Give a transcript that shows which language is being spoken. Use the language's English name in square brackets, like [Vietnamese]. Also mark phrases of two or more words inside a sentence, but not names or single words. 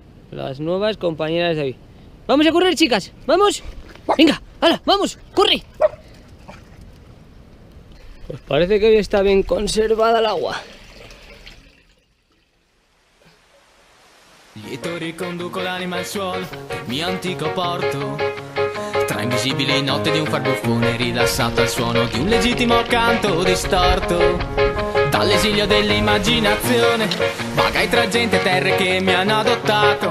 [Spanish] Las nuevas compañeras de hoy. ¡Vamos a correr, chicas! ¡Vamos! ¡Venga! ¡Hala! ¡Vamos! ¡Corre! Pues parece que hoy está bien conservada el agua. [Italian] Lieto riconduco l'anima al suolo, il mio antico porto. Tra invisibili notte di un farbuffone rilassato al suono di un legittimo canto distorto. Dall'esilio dell'immaginazione vagai tra gente e terre che mi hanno adottato.